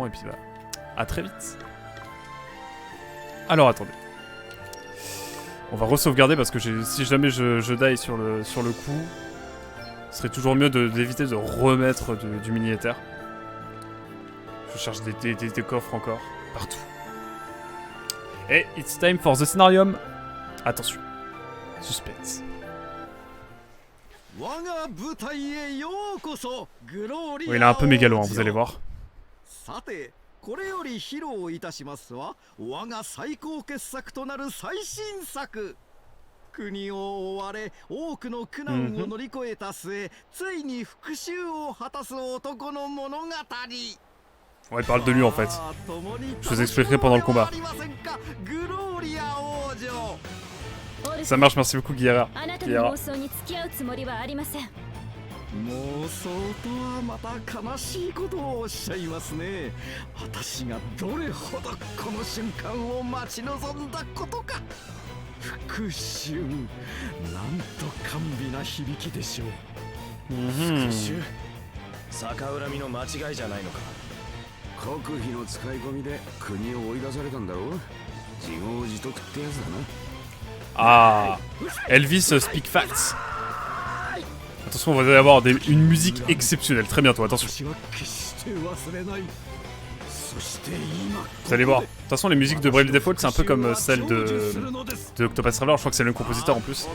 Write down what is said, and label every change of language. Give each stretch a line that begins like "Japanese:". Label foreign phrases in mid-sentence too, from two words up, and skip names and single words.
French: Et puis, bah, à très vite. Alors, attendez. On va re-sauvegarder parce que si jamais je die sur le coup, ce serait toujours mieux d'éviter de remettre du mini-éther. Je cherche des coffres encore, partout.
English: Et it's time for the scenarium.
French: Attention. Suspense. Oui, il est un peu mégalo, hein, vous allez voir.
Japanese: これより披露いたしますは我が最高傑作となる最新作。国を追われ多くの苦難を乗り越えた末、ついに復讐を果たす男の物語。
French: Ouais, il parle de lui en fait. Je vous expliquerai pendant le combat. Ça marche, merci beaucoup Guillera.
Japanese: 妄想とはまた悲しいことをおっしゃいますね。私がどれほどこの瞬間を待ち望んだことか。復讐、なんと甘美な響きでしょう。復讐、逆恨みの間違いじゃないのか。国費の使い込みで国を追い出されたんだろう。自業自得ってやつだな。
English: Ah, Elvis speak facts.
French: Attention, on va avoir une musique exceptionnelle, très bientôt, attention. Vous allez voir. De toute façon, les musiques de Bravely Default, c'est un peu comme celle de Octopath Traveler, je crois que c'est le même compositeur en plus.